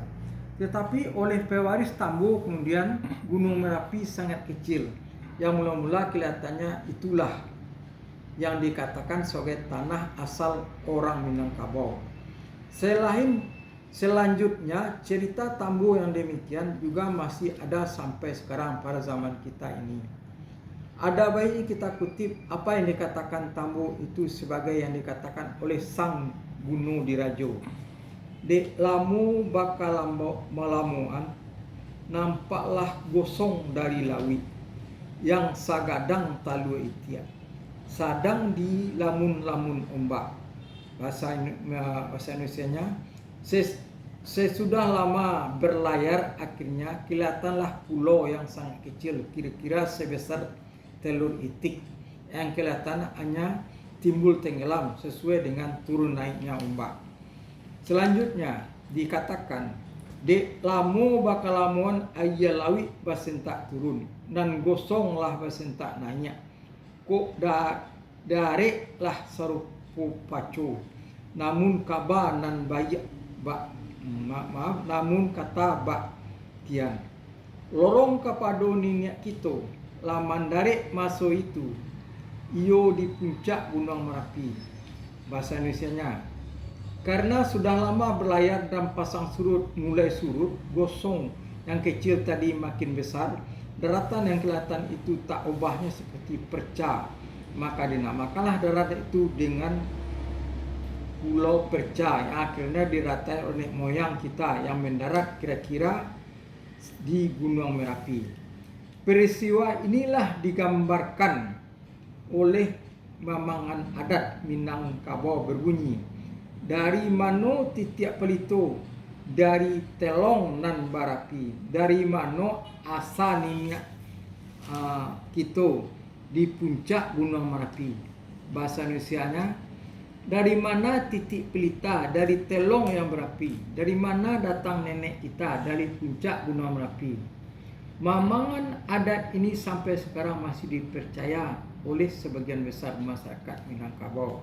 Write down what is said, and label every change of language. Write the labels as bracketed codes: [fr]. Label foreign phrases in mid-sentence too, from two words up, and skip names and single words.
[id] Tetapi oleh pewaris Tambo kemudian Gunung Merapi sangat kecil, yang mula-mula kelihatannya itulah yang dikatakan sebagai tanah asal orang Minangkabau. Selanjutnya cerita Tambo yang demikian juga masih ada sampai sekarang pada zaman kita ini. Ada baiknya kita kutip apa yang dikatakan Tambo itu sebagai yang dikatakan oleh Sang Gunung Dirajo. [min] Dek lamu bakal melamuan, nampaklah gosong dari lawi, yang sagadang talu itiak, sadang di lamun-lamun ombak. [id] Bahasa Indonesianya, sesudah lama berlayar akhirnya kelihatanlah pulau yang sangat kecil, kira-kira sebesar telur itik, yang kelihatan hanya timbul tenggelam sesuai dengan turun naiknya ombak. Selanjutnya dikatakan, [min] dek lamu bakal lamuan ayah lawi basentak turun, dan gosonglah basentak nanya, kok darek lah sarupu pacu, namun kaba nan bayak namun kata bak tian lorong kapado ninyak kito laman darek maso itu iyo di puncak Gunung Merapi. [id] Bahasa Indonesianya, karena sudah lama berlayar dan pasang surut mulai surut, gosong yang kecil tadi makin besar, daratan yang kelihatan itu tak ubahnya seperti perca, maka dinamakanlah daratan itu dengan Pulau Perca, yang akhirnya diratai oleh moyang kita yang mendarat kira-kira di Gunung Merapi. Peristiwa inilah digambarkan oleh mamangan adat Minangkabau berbunyi, [min] dari mano titiak pelito, dari telong nan barapi, dari mano asa ninyak kito di puncak Gunung Merapi. [id] Bahasa Indonesianya, dari mana titik pelita, dari telong yang berapi, dari mana datang nenek kita, dari puncak Gunung Merapi. Mamangan adat ini sampai sekarang masih dipercaya oleh sebagian besar masyarakat Minangkabau.